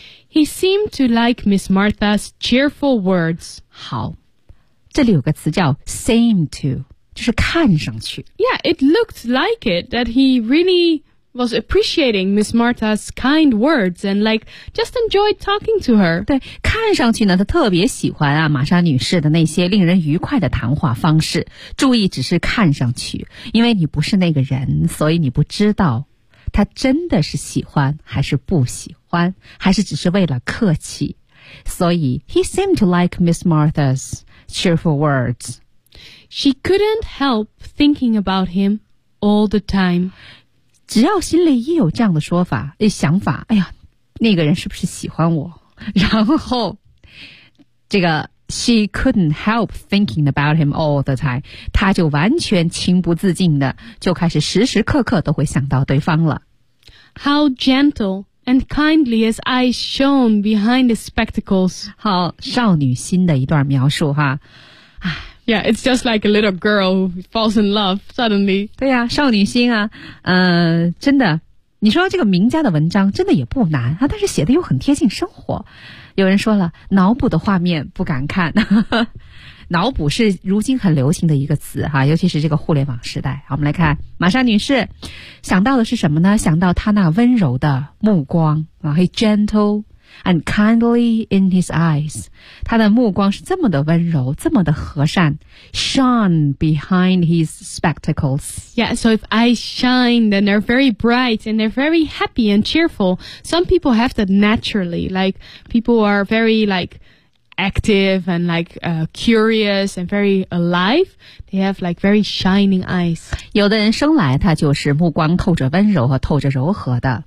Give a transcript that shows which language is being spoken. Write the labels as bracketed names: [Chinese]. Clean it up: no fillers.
[English] He seemed to like Miss Martha's cheerful words. [Chinese] 好，这里有个词叫 seem to， 就是看上去。 [English] Yeah, it looked like it that he really was appreciating Miss Martha's kind words and like just enjoyed talking to her. [Chinese] 对，看上去呢，她特别喜欢啊玛莎女士的那些令人愉快的谈话方式。注意，只是看上去，因为你不是那个人，所以你不知道她真的是喜欢还是不喜欢，还是只是为了客气。 [English] 所以 ，he seemed to like Miss Martha's cheerful words. She couldn't help thinking about him all the time. [Chinese] 只要心里一有这样的说法、想法，哎呀，那个人是不是喜欢我？然后，这个 [English] she couldn't help thinking about him all the time， [Chinese] 他就完全情不自禁的就开始时时刻刻都会想到对方了。 [English] How gentle and kindly his eyes shone behind the spectacles！ [Chinese] 好，少女心的一段描述哈。 [English] Yeah, it's just like a little girl who falls in love suddenly. [Chinese] 对呀、少女心啊，真的，你说这个名家的文章真的也不难啊，但是写的又很贴近生活。有人说了，脑补的画面不敢看。脑补是如今很流行的一个词哈、尤其是这个互联网时代。我们来看玛莎女士想到的是什么呢？想到她那温柔的目光啊 ，he gentle。 [English] And kindly in his eyes, [Chinese] 他的目光是这么的温柔，这么的和善。 [English] Shone behind his spectacles. Yeah, so if eyes shine, then they're very bright and they're very happy and cheerful. Some people have that naturally, like people are very like active and like curious and very alive. They have like very shining eyes. [Chinese] 有的人生来他就是目光透着温柔和透着柔和的。